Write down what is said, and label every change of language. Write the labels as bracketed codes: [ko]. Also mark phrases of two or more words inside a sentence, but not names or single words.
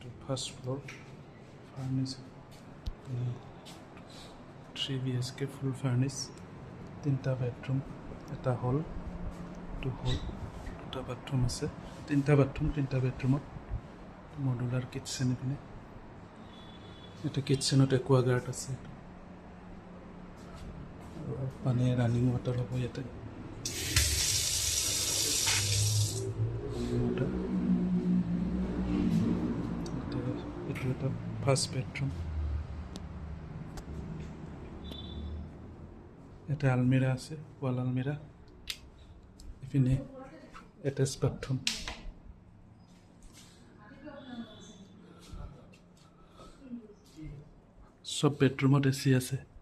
[en] first floor furnish [as] 3 BHK [en] full furnish [as] 3টা বেডরুম এটা হল 2 হল 2টা বাথরুম আছে 3টা বাথরুম 3টা বেডরুমত [en] modular kitchen [as] এখানে এটা কিচেনত একুয়াগার্ড আছে পানী [en] running water [as] হ'ব ইয়াতে এটা এটা [en] first bedroom [as] এটা আলমিরা আছে [en] wall almirah [as] এখানে [en] attach bathroom [as] সব বেডরুমত এসি আছে